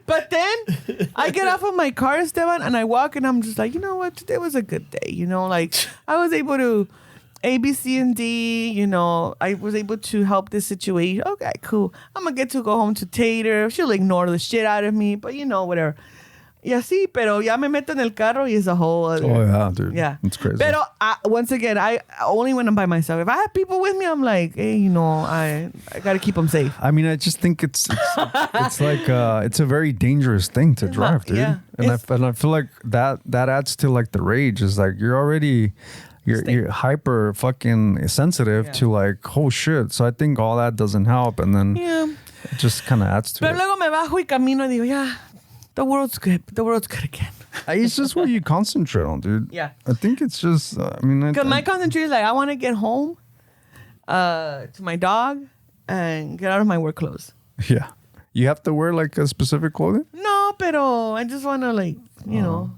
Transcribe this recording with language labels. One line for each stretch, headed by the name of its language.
English: But then I get off of my car, Esteban, and I walk and I'm just like, you know what? Today was a good day. You know, like I was able to A, B, C, and D. You know, I was able to help this situation. Okay, cool. I'm going to get to go home to Tater. She'll ignore the shit out of me, but you know, whatever.
Spanish: Y así, pero ya me meto en el carro y
English: it's a whole other... Oh, yeah, dude. Yeah. It's crazy. Pero once again, I only when I'm by myself. If I have people with me, I'm like, hey, you know, I got to keep them safe. I mean, I just think it's like it's a very dangerous thing to drive, dude. Yeah. And I feel like that adds to like the rage. Is like you're hyper fucking sensitive to like, oh shit. So I think all that doesn't help, and then it just kind of adds to
Spanish: Pero
English: it.
Spanish: luego me bajo y camino y digo,
English: yeah, the world's good. The world's good again. It's just what you concentrate on, dude. Yeah. I think it's just, I mean... Because my concentration is like, I want to get home to my dog and get out of my work clothes. Yeah. You have to wear like a specific clothing? No, pero I just want to like, you know.